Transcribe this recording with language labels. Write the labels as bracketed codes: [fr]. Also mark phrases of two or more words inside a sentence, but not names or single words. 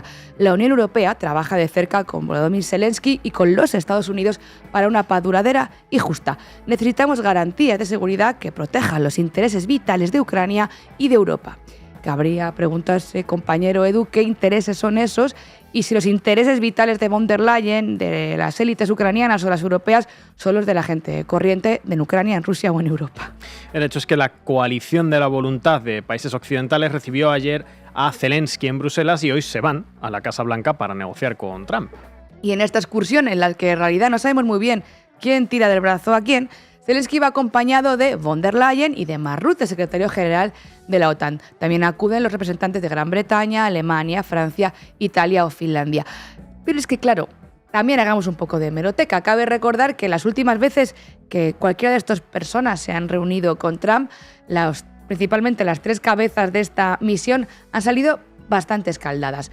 [es] La Unión Europea trabaja de cerca con Volodymyr Zelensky y con los Estados Unidos para una paz duradera y justa. Necesitamos garantías de seguridad que protejan los intereses vitales de Ucrania y de Europa. Cabría preguntarse, compañero Edu, qué intereses son esos y si los intereses vitales de von der Leyen, de las élites ucranianas o las europeas, son los de la gente corriente en Ucrania, en Rusia o en Europa. El hecho es que la coalición de la voluntad de países occidentales recibió ayer a Zelensky en Bruselas y hoy se van a la Casa Blanca para negociar con Trump. Y en esta excursión, en la que en realidad no sabemos muy bien quién tira del brazo a quién, Zelensky va acompañado de von der Leyen y de Mark Rutte, secretario general de la OTAN. También acuden los representantes de Gran Bretaña, Alemania, Francia, Italia o Finlandia. Pero es que, claro, también hagamos un poco de hemeroteca. Cabe recordar que las últimas veces que cualquiera de estas personas se han reunido con Trump, principalmente las 3 cabezas de esta misión han salido bastante escaldadas.